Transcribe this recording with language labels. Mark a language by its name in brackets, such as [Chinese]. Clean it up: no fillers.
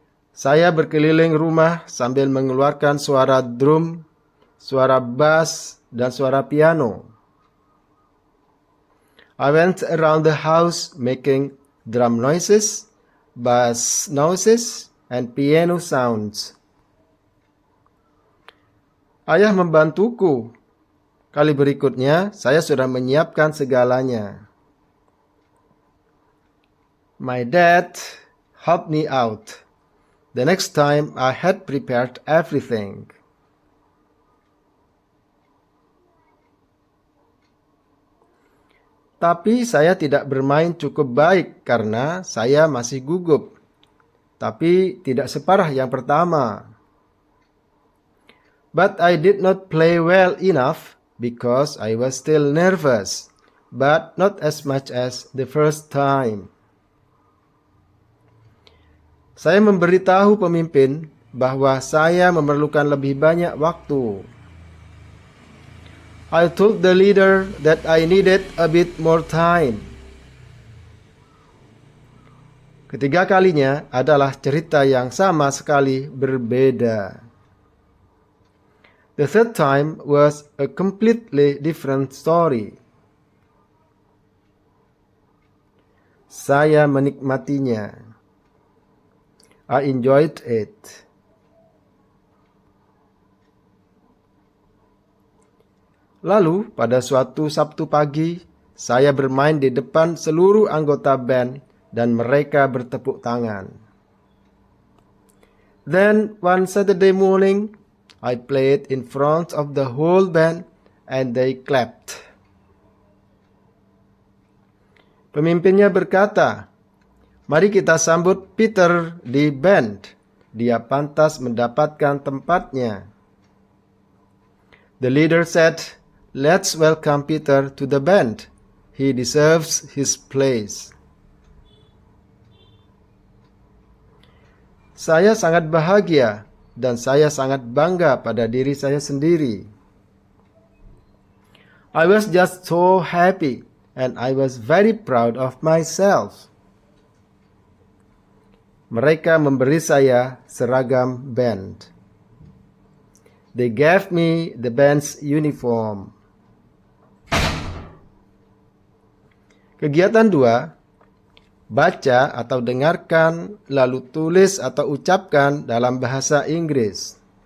[Indonesian] Saya berkeliling rumah sambil mengeluarkan suara drum, suara bass, dan suara piano. [English] I went around the house making drum noises, bass noises, and piano sounds. [Indonesian] Ayah membantuku. Kali berikutnya, saya sudah menyiapkan segalanya. [English] My dad helped me out. The next time, I had prepared everything. [Indonesian] Tapi saya tidak bermain cukup baik karena saya masih gugup. Tapi tidak separah yang pertama. [English] But I did not play well enough because I was still nervous, but not as much as the first time. [Indonesian] Saya memberitahu pemimpin bahwa saya memerlukan lebih banyak waktu. [English] I told the leader that I needed a bit more time. [Indonesian] Ketiga kalinya adalah cerita yang sama sekali berbeda. [English] The third time was a completely different story. Saya menikmatinya. I enjoyed it. [Indonesian] Lalu, pada suatu Sabtu pagi, saya bermain di depan seluruh anggota band dan mereka bertepuk tangan. [English] Then, one Saturday morning, I played in front of the whole band and they clapped. [Indonesian] Pemimpinnya berkata, "Mari kita sambut Peter di band. Dia pantas mendapatkan tempatnya." [English] The leader said, "Let's welcome Peter to the band. He deserves his place." [Indonesian] Saya sangat bahagia dan saya sangat bangga pada diri saya sendiri. [English] I was just so happy and I was very proud of myself. [Indonesian] Mereka memberi saya seragam band. [English] They gave me the band's uniform. [Indonesian] Kegiatan 2, baca atau dengarkan, lalu tulis atau ucapkan dalam bahasa Inggris.